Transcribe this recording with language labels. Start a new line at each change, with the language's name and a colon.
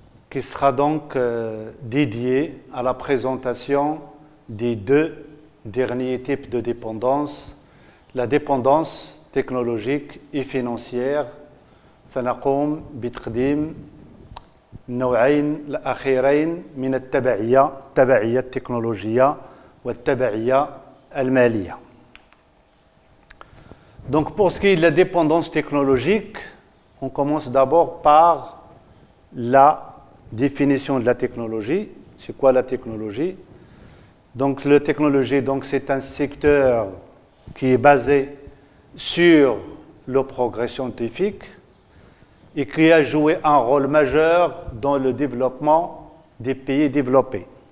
French: qui sera donc dédiée à la présentation des deux derniers types de dépendance, la dépendance technologique et financière.
Arabic: سنقوم بتقديم النوعين الأخيرين من التبعية التكنولوجية والتبعية المالية.
French: Donc pour ce qui est de la dépendance technologique, on commence d'abord par la définition de la technologie. C'est quoi la technologie? Donc la technologie, c'est un secteur qui est basé sur le progrès scientifique et qui a joué un rôle majeur dans le développement des pays développés.